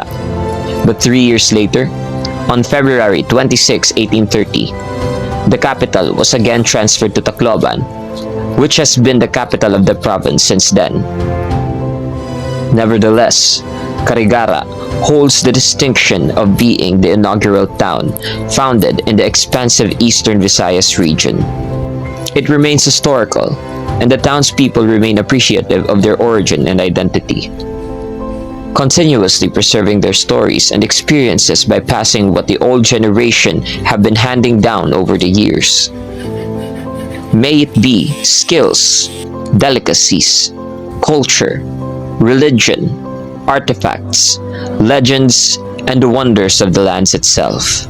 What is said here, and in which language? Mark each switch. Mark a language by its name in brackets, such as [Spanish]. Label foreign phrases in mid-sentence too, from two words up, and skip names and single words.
[English] But 3 years later, on February 26, 1830, the capital was again transferred to Tacloban, which has been the capital of the province since then. Nevertheless, Carigara holds the distinction of being the inaugural town founded in the expansive eastern Visayas region. It remains historical, and the townspeople remain appreciative of their origin and identity, continuously preserving their stories and experiences by passing what the old generation have been handing down over the years. May it be skills, delicacies, culture, religion, artifacts, legends, and the wonders of the lands itself.